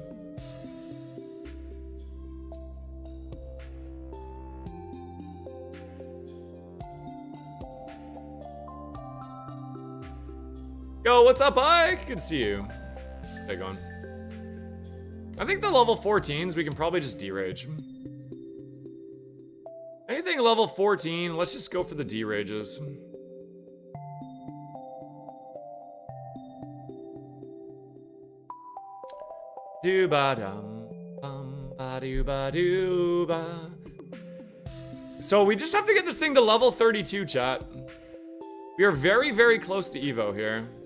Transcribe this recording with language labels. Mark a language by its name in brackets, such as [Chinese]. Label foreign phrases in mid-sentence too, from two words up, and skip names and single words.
[English] Yo, what's up, Ike? Good to see you. Hey, going. I think the level 14s, we can probably just derage. Anything level 14, let's just go for the derages. Do-ba-dum-bum-ba-do-ba-do-ba. So we just have to get this thing to level 32, chat. We are very, very close to Evo here.